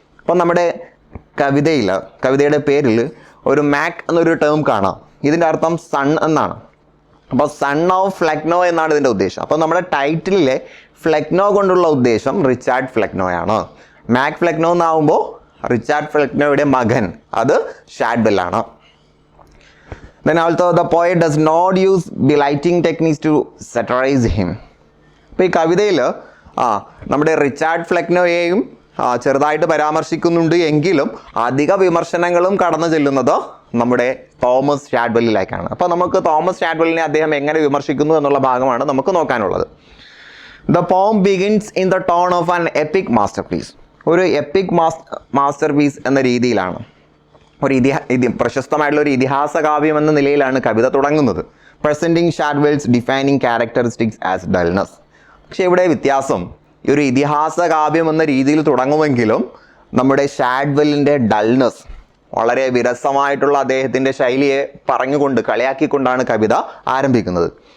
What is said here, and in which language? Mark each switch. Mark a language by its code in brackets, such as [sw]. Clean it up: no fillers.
[ml] അപ്പം നമ്മുടെ കവിതയുടെ പേരിൽ ഒരു മാക് എന്നൊരു ടേം കാണാം. ഇതിൻ്റെ അർത്ഥം സൺ എന്നാണ്. അപ്പോൾ സൺ ഓഫ് ഫ്ലെക്നോ എന്നാണ് ഇതിൻ്റെ ഉദ്ദേശം. അപ്പോൾ നമ്മുടെ ടൈറ്റിലിലെ ഫ്ലെക്നോ കൊണ്ടുള്ള ഉദ്ദേശം റിച്ചാർഡ് ഫ്ലെക്നോയാണ്. മാക് ഫ്ലെക്നോ എന്നാവുമ്പോൾ റിച്ചാർഡ് ഫ്ലെക്നോയുടെ മകൻ, അത് ഷാഡ്വെല്ലാണ്. [en] Then also the poet does not use belighting techniques to satirize him. [ml] അപ്പോൾ ഈ കവിതയിൽ നമ്മുടെ റിച്ചാർഡ് ഫ്ലെക്നോയെയും ചെറുതായിട്ട് പരാമർശിക്കുന്നുണ്ട് എങ്കിലും അധിക വിമർശനങ്ങളും കടന്നു ചെല്ലുന്നത് നമ്മുടെ തോമസ് ഷാഡ്വെല്ലിലേക്കാണ്. അപ്പോൾ നമുക്ക് തോമസ് ഷാഡ്വെല്ലിനെ അദ്ദേഹം എങ്ങനെ വിമർശിക്കുന്നു എന്നുള്ള ഭാഗമാണ് നമുക്ക് നോക്കാനുള്ളത്. [en] The poem begins in the tone of an epic masterpiece. [ml] ഒരു എപ്പിക് മാസ്റ്റർപീസ് എന്ന രീതിയിലാണ്, പ്രശസ്തമായിട്ടുള്ള ഒരു ഇതിഹാസ കാവ്യം എന്ന നിലയിലാണ് കവിത തുടങ്ങുന്നത്. [en] Presenting Shadwell's defining characteristics as dullness. [ml] പക്ഷേ ഇവിടെ വ്യത്യാസം, ഈ ഒരു ഇതിഹാസ കാവ്യം എന്ന രീതിയിൽ തുടങ്ങുമെങ്കിലും നമ്മുടെ ഷാഡ്വെല്ലിൻ്റെ ഡൾനെസ്, വളരെ വിരസമായിട്ടുള്ള അദ്ദേഹത്തിൻ്റെ ശൈലിയെ പറഞ്ഞുകൊണ്ട് കളിയാക്കിക്കൊണ്ടാണ് കവിത ആരംഭിക്കുന്നത്.